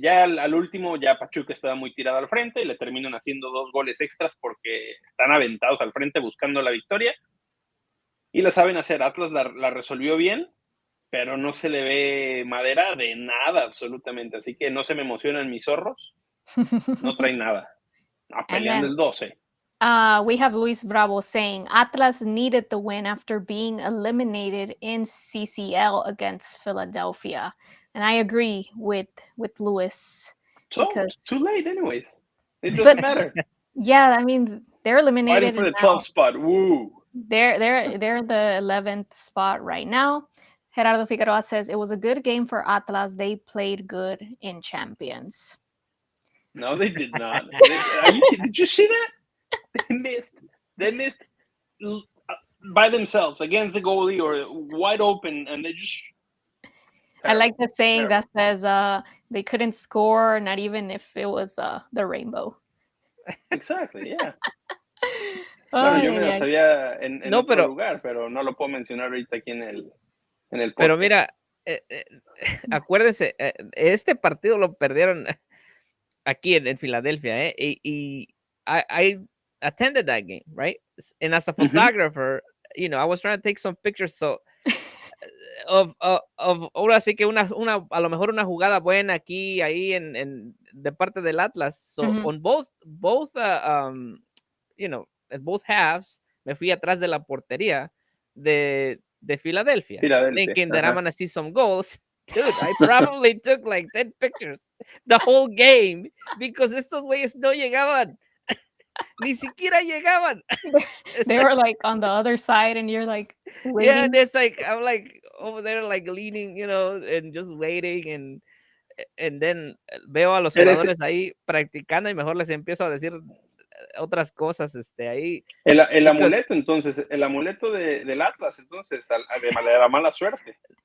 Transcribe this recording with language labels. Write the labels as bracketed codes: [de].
[es] Ya al último, ya Pachuca estaba muy tirado al frente y le terminan haciendo 2 goles extras porque están aventados al frente buscando la victoria, y la saben hacer. Atlas la resolvió bien, pero no se le ve madera de nada absolutamente, así que no se me emocionan mis zorros. No traen nada. Peleando el 12. [en] We have Luis Bravo saying Atlas needed the win after being eliminated in CCL against Philadelphia, and I agree with Luis. So it's too late, anyways. It doesn't matter. Yeah, I mean, they're eliminated. Fighting for the 12th spot. Woo! They're in the 11th spot right now. Gerardo Figueroa says it was a good game for Atlas. They played good in Champions. No, they did not. Did you see that? They missed by themselves against the goalie, or wide open, and they just. I like the saying that says they couldn't score, not even if it was the rainbow. Exactly, yeah. [es] Bueno, yo me la sabía en otro lugar, pero no lo puedo mencionar ahorita aquí en el podcast. Pero mira, acuérdense, este partido lo perdieron aquí en Filadelfia, y [en] I attended that game, right? And as a photographer, uh-huh, I was trying to take some pictures, so of [es] ahora sí que a lo mejor una jugada buena aquí, ahí en de parte del Atlas. [en] So uh-huh, on both at both halves, [es] me fui atrás de la portería de Philadelphia, [en] thinking that I'm gonna see some goals. Dude, I probably took like 10 pictures the whole game because [es] estos güeyes no llegaban. Ni siquiera llegaban. [en] They were like on the other side, and you're like waiting. Yeah, and it's like I'm like over there like leaning, and just waiting, and then [es] veo a los jugadores ahí practicando y mejor les empiezo a decir otras cosas ahí. El amuleto, entonces, el amuleto del Atlas, entonces, de la mala suerte.